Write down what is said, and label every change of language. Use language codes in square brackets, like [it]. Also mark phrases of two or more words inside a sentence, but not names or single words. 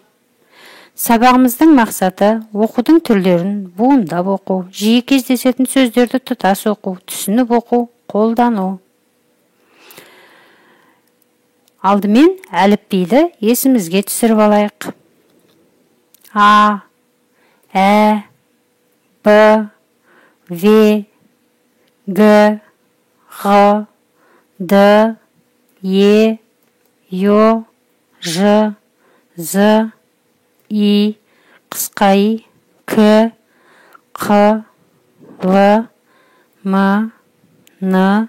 [kk] Сабағымыздың мақсаты оқудың түрлерін буындап оқу, жиі кездесетін сөздерді тұтас оқу, түсініп оқу, қолдану. Алдымен әліпбиді есімізге түсіріп алайық. А, Ә, Б, В, Г, Ғ, Д, Е, Ё, Ж, З, И, қысқа И, К, Қ, Л, М, Н,